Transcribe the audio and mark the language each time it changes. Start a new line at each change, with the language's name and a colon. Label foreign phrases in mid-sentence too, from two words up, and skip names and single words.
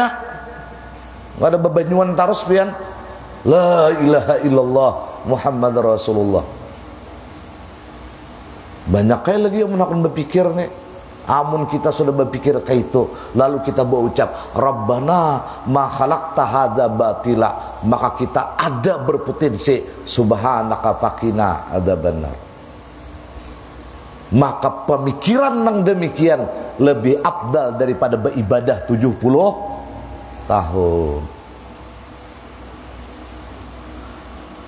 Banjar: Enggak ada bebanyuan terus pian.
Arabic: لا إله إلا الله محمد رسول الله.
Indonesian: Banyak kayak lagi yang akan berpikir nih.
Banjar: Amun kita sudah berpikir kayak itu, lalu kita berucap
Arabic: ربنا ما خلقت هذا باطلا,
Banjar: maka kita ada berpotensi
Arabic: سبحانك فقنا عذاب النار.
Indonesian: Maka pemikiran yang demikian lebih afdal daripada beribadah 70 tahun.